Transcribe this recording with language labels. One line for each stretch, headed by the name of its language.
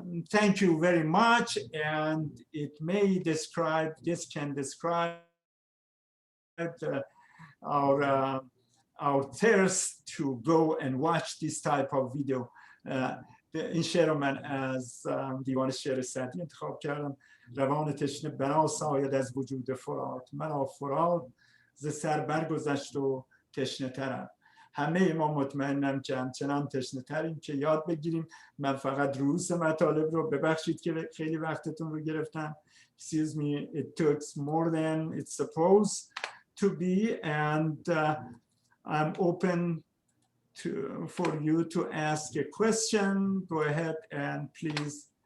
English: Thank you very much, and it may describe, this can describe our thirst to go and watch this type of video.
Persian: این شعر رو من از دیوان شعر سعدی انتخاب کردم. روان تشنه بنا ساید از وجود فرات، من فرات ز سر برگذشت و تشنه ترم. همه ما مطمئنم که همچنان تشنه تریم که یاد بگیریم. من فقط رؤوس مطالب رو، ببخشید که خیلی وقتتون رو گرفتم.
English: Excuse me, it took more than it's supposed to be, and I'm open for you to ask a question. Go ahead and please.